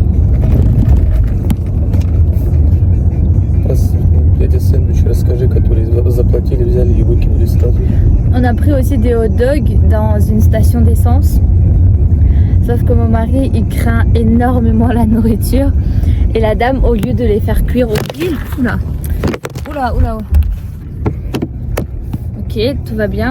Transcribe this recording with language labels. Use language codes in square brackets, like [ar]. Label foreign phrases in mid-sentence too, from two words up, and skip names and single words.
[ru] Эти сэндвичи расскажи, которые заплатили, взяли и выкинули сразу. [fr] On a pris aussi des hot dogs dans une station d'essence. Sauf que mon mari, il craint énormément la nourriture. Et la dame, au lieu de les faire cuire au grill... Oula, oula, oula. Ok, tout va bien.